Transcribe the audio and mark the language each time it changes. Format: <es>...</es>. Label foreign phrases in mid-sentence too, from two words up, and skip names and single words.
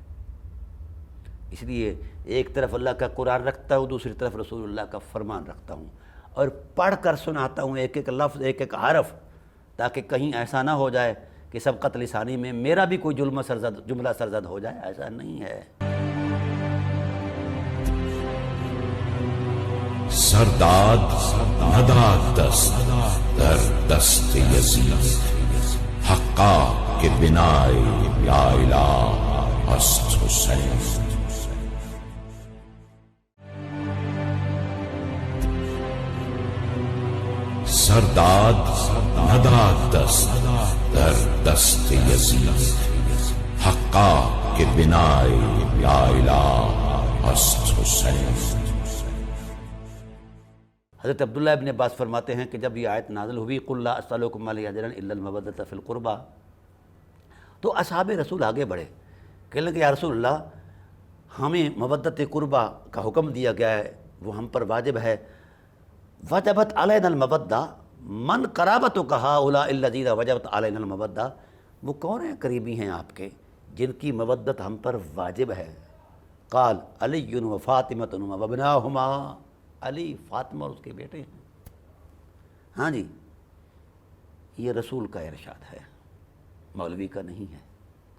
<ur>اس لیے ایک طرف اللہ کا قرآن رکھتا ہوں، دوسری طرف رسول اللہ کا فرمان رکھتا ہوں، اور پڑھ کر سناتا ہوں ایک ایک لفظ، ایک ایک حرف، تاکہ کہیں ایسا نہ ہو جائے کہ سبقت لسانی میں میرا بھی کوئی جملہ سرزد ہو جائے، ایسا نہیں ہے۔</ur> <fa>سرداد نداد دست در دست یزید، حقا کے بنائے یا الہ است حسین۔ سرداد نداد دست در دست یزید، حقا کے بنائے یا الہ است حسین۔</fa> <ur>حضرت عبداللہ ابن عباس فرماتے ہیں کہ جب یہ آیت نازل ہوئی</ur> <ar>قل لا اسألکم علیہ اجرا الا المودۃ فی القربى،</ar> <ur>تو اصحاب رسول آگے بڑھے، کہنے لگے</ur> <ar>یا رسول اللہ،</ar> <ur>ہمیں مودت قربہ کا حکم دیا گیا ہے، وہ ہم پر واجب ہے۔</ur> <ar>وجبت علینا المودہ، من قرابتک ہؤلاء الذین وجبت علینا المودہ،</ar> <ur>وہ کون ہیں قریبی ہیں آپ کے جن کی مودت ہم پر واجب ہے؟</ur> <ar>قال علی و فاطمۃ و ابناہما،</ar> <ur>علی، فاطمہ اور اس کے بیٹے ہیں۔ ہاں جی، یہ رسول کا ارشاد ہے، مولوی کا نہیں ہے۔</ur>